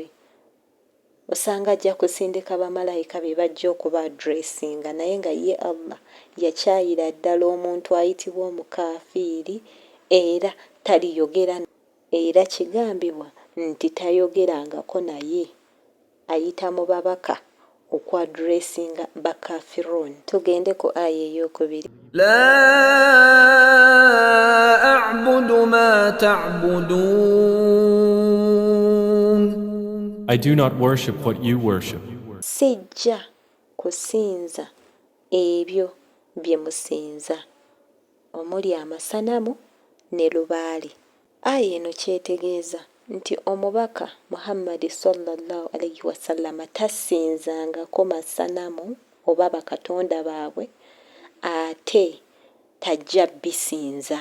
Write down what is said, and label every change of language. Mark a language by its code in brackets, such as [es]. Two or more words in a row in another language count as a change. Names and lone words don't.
[lg] Osanga ajja kusindika bamalayika be bajja okuba addressinga, naye nga ye Allah yakyayira ddala omuntu ayitibwa omukafiiri era taliyogera, era kigambibwa nti tayogerangako naye, ayita mu babaka okwadressinga bakafiruun. Tugende ku aya ey'okubiri. [ar] لا أعبد ما تعبدون [en] I do not worship what you worship. [lg] Sijja kusinza ebyo bye musinza, omuli amasanamu ne lubaale. Aya eno kyetegeeza nti omubaka Muhammad [ar] صلى الله عليه وسلم [lg] tasinzangako masanamu oba bakatonda baabwe, ate tajja bisinza.